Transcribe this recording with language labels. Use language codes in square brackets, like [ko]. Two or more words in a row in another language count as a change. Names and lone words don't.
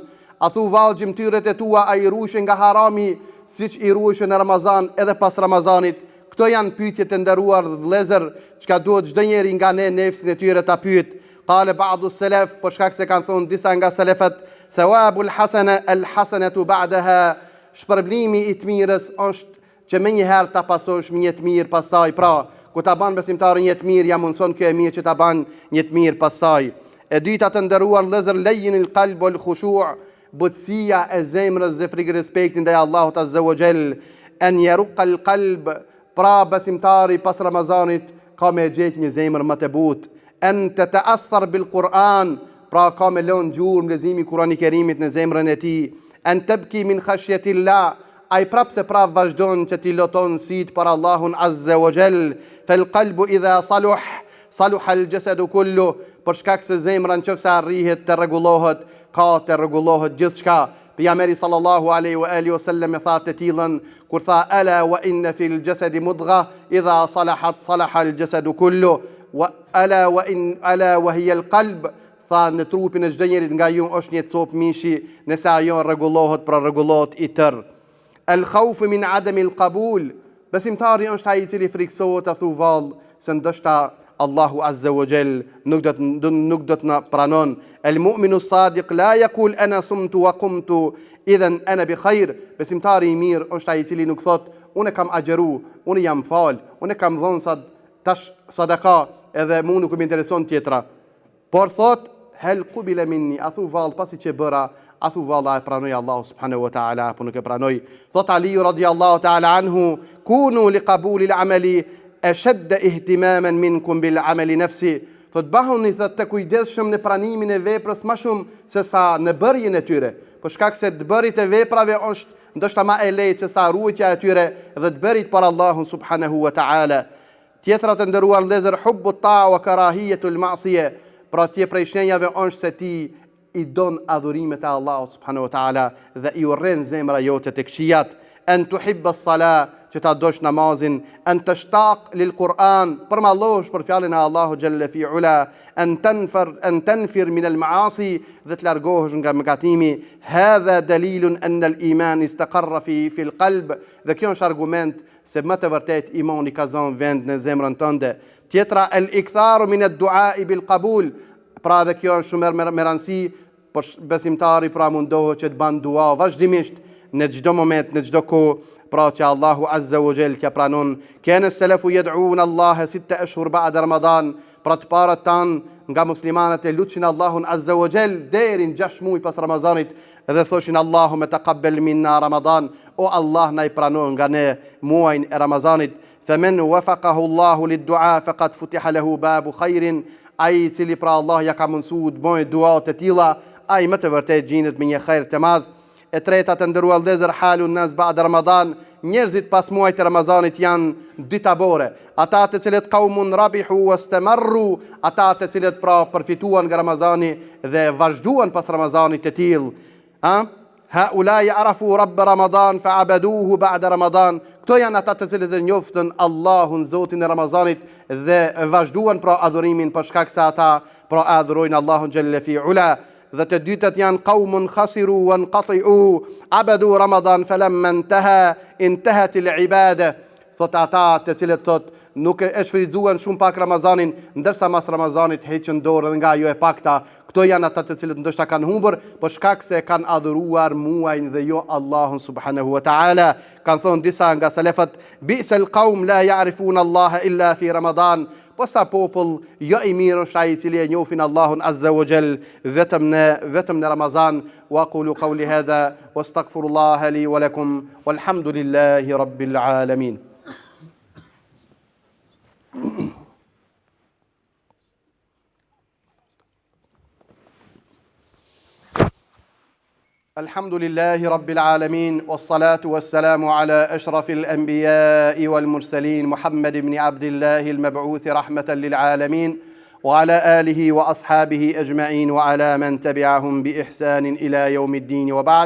[sq] A thu vallë, gjymtyrët e tua a i ruajnë nga harami siç i ruajnë në Ramazan edhe pas Ramazanit? Këto janë pyetje të nderuar vëllezër, çka duhet çdo njeri nga ne nefsin e tyre ta pyet. [ar] قال بعض السلف, [sq] për shkak se kanë thonë disa nga selefët, [ar] ثواب الحسنة الحسنة بعدها, [sq] shpërblimi i të mirës është që më njëherë ta pasosh një të mirë pastaj. Pra, ku ta ban besimtari një të mirë, ja mundson kjo e mirë që ta ban një të mirë pastaj. E dyta të nderuar vëllezër, [ar] لين القلب والخشوع', [sq] butësia e zemrës dhe frikë respekti ndaj Allahut [ar] عز وجل, أن يرق القلب, [sq] pra besimtari pas Ramazanit ka me gjetë një zemër më të butë, [ar] أن تتأثر بالقرآن, [sq] pra ka me lënë gjurmë leximi Kurani Kerimit në zemrën e tij, [ar] أن تبكي من خشية الله, [sq] ai prap se prap vazhdon që ti loton sit për Allahun [ar] عز وجل, فالقلب إذا صلح الجسد كله, [sq] për shkak se zemra nëse arrihet të rregullohet, ka të rregullohet gjithçka. [ar] Pejgamberi صلى الله عليه وآله وسلم [sq] e tha të tillën kur tha [ar] ألا وإن في الجسد مضغة إذا صلحت صلح الجسد كله ألا وهي القلب, [sq] tha në trupin e çdo njerit nga ju është një copë mishi, nëse ajo rregullohet, pra rregullohet i tërë. [ar] الخوف من عدم القبول, [sq] besimtari është ai i cili friksohet të thu vallë se ndoshta Allahu [ar] عز وجل [sq] nuk do të na pranon. [ar] المؤمن صادق لا يقول أنا صمت وقمت إذن أنا بخير, [sq] besimtari i mirë është ai i cili nuk thot unë kam agjeru, unë jam fal, unë kam dhënë tash sadaka edhe mu nuk më intereson tjetra, por thot [ar] هل قبل مني, [sq] a thu vallë pasi që bëra, a thu valla e pranoj Allahu [ar] سبحانه وتعالى [sq] apo nuk e pranoj. [ar] Thot Ali رضي الله تعالى عنه كونوا لقبول العمل أشد اهتماما منكم بالعمل نفسه, [sq] thot bahuni thot të kujdesshëm në pranimin e veprës më shumë se sa në bërjen e tyre, për shkak se të bërit e veprave është ndoshta më e lehtë se sa ruajtja e tyre dhe të bërit për Allahun [ar] سبحانه وتعالى. [sq] Tjetra të nderuar vëllezër, [ar] حب الطاعة وكراهية المعصية, [sq] pra tje prej shenjave është se ti i don adhurimet e Allahut [ar] سبحانه وتعالى [sq] dhe i urren zemra jote tek këqijat. [ar] أن تحب الصلاة, [sq] që ta dosh namazin, [ar] أن تشتاق للقرآن, [sq] për mallosh për fjalën e Allahut [ar] جل في علاه, أن تنفر من المعاصي, [sq] dhe të largohesh nga mëkatimi. [ar] هذا دليل أن الإيمان استقر في القلب, [sq] dhe kjo është argument se më të vërtet imani ka zënë vend në zemrën tënde. [ar] Tjetra الإكثار من الدعاء بالقبول, [sq] pra dhe kjo është shumë me rëndësi për besimtari, pra mundohet që të bën dua vazhdimisht në çdo moment, në çdo kohë, pra që Allahu [ar] عز وجل [sq] t'ja pranon. [ar] كان السلف يدعون الله 6 أشهر بعد رمضان, [sq] pra të parët tanë nga muslimanët e lutsin Allahun [ar] عز وجل [sq] deri në 6 muaj pas Ramazanit dhe thoshin [ar] اللهم تقبل منا رمضان, [sq] o Allah na i pranon nga ne muajin e Ramazanit. [ar] فمن وفقه الله للدعاء فقد فتح له باب خير, [sq] ai cili pra Allah ja ka mundsuar të bëjë dua të tilla, ai më të vërtet gjendet me një khair të madh. E treta të nderuar vëllezër, [ar] حال الناس بعد رمضان, [sq] njerëzit pas muajit të Ramazanit janë dy tabore, ata të cilët [ar] قوم ربحوا واستمروا, [sq] ata të cilët pra përfituan nga Ramazani dhe vazhduan pas Ramazanit të tillë. [ar] هؤلاء عرفوا رب رمضان فعبدوه بعد رمضان, [sq] këto janë ata të cilët e njoftën Allahun Zotin e Ramazanit dhe vazhduan pra adhurimin për shkak se ata pra adhurojnë Allahun [ar] جل في علاه. [sq] Dhe të dytët janë [ar] قوم خسروا وانقطعوا بعد رمضان فلما انتهت العبادة, [sq] thot ata të cilët thot nuk e shfrytzuan shumë pak Ramazanin, ndërsa mas Ramazanit heqën dorë dhe nga ajo e pakta. Këto janë ata të cilët ndoshta kanë humbur për shkak se kanë adhuruar muajin dhe jo Allahun [ar] سبحانه وتعالى. [sq] Kanë thonë disa nga selefët, [ar] بئس القوم لا يعرفون الله إلا في رمضان, [sq] po sa popull jo i mirë është ai i cili e njohin Allahun [ar] عز وجل [sq] vetëm në Ramazan. [ar] وأقول قولي هذا وأستغفر الله لي ولكم والحمد لله رب العالمين. الحمد لله رب العالمين والصلاة والسلام على أشرف الأنبياء والمرسلين محمد بن عبد الله المبعوث رحمة للعالمين وعلى آله وأصحابه أجمعين وعلى من تبعهم بإحسان إلى يوم الدين وبعد.